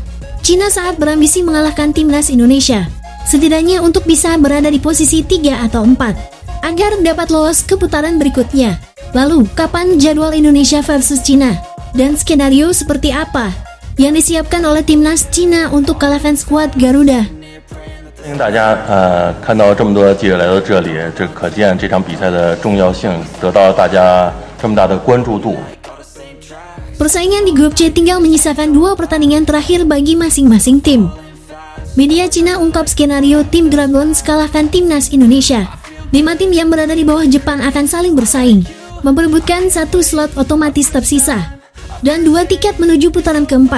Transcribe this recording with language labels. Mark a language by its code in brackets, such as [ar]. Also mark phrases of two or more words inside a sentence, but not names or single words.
[id] Cina saat berambisi mengalahkan timnas Indonesia, setidaknya untuk bisa berada di posisi 3 atau 4, agar dapat lolos ke putaran berikutnya. Lalu, kapan jadwal Indonesia versus Cina? Dan skenario seperti apa yang disiapkan oleh timnas Cina untuk kalahkan skuad Garuda? [zh] 欢迎大家看到这么多记者来到这里，这可见这场比赛的重要性得到大家这么大的关注度。 [id] Persaingan di grup C tinggal menyisakan 2 pertandingan terakhir bagi masing-masing tim. Media Cina ungkap skenario tim Dragons kalahkan timnas Indonesia. 5 tim yang berada di bawah Jepang akan saling bersaing, memperebutkan 1 slot otomatis tersisa dan 2 tiket menuju putaran keempat.